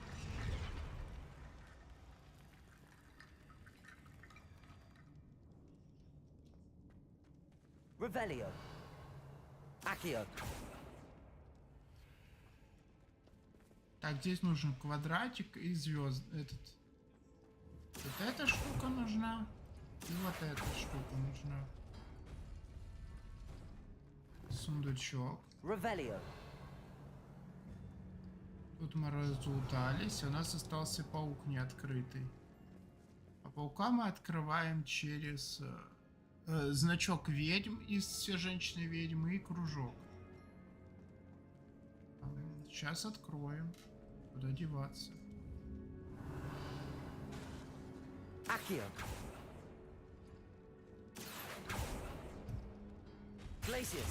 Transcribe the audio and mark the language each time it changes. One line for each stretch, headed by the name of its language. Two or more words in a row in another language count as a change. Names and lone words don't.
Russian: Revelio. Accio. Так, здесь нужен квадратик и звезд. Вот эта штука нужна. И вот эта штука нужна. Сундучок. Revelio. Тут мы разлутались. У нас остался паук неоткрытый. А паука мы открываем через значок ведьм из «Все женщины ведьмы» и кружок. Сейчас откроем. Куда деваться? Accio. Glacius.